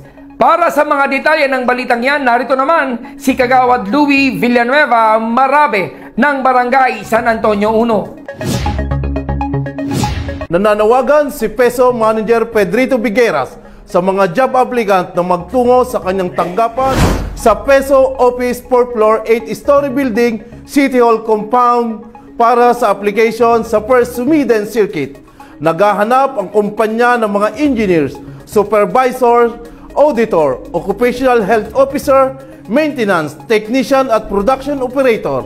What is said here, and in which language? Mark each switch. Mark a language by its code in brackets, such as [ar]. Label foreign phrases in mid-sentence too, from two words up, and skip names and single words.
[tl] Para sa mga detalye ng balitang yan, narito naman si Kagawad Louie Villanueva Marabe ng Barangay San Antonio 1. Nananawagan si Peso Manager Pedrito Bigueras sa mga job applicant na magtungo sa kanyang tanggapan sa Peso Office 4th floor 8-story building City Hall compound para sa application sa First Sumiden Circuit. Naghahanap ang kumpanya ng mga engineers, supervisor, auditor, [en] occupational health officer, [tl] maintenance, technician at production operator.